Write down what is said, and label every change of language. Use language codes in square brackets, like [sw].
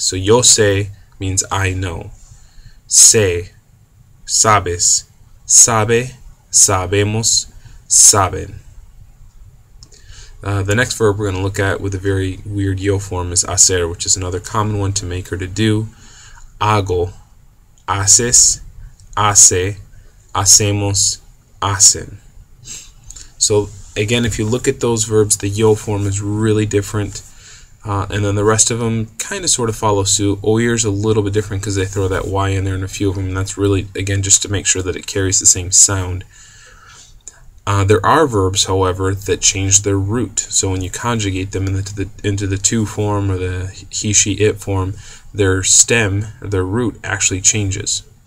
[en] So yo sé means I know. [es] Sé, sabes, sabe, sabemos, saben. [en] The next verb we're going to look at with a very weird yo form is hacer, which is another common one to make or to do. [es] Hago, haces, hace, hacemos, hacen. [en] So again, if you look at those verbs, the yo form is really different, and then the rest of them kind of sort of follow suit. Oír is a little bit different because they throw that Y in there in a few of them, and that's really, again, just to make sure that it carries the same sound. There are verbs, however, that change their root. So when you conjugate them into the to form or the he, she, it form, their stem, their root, actually changes.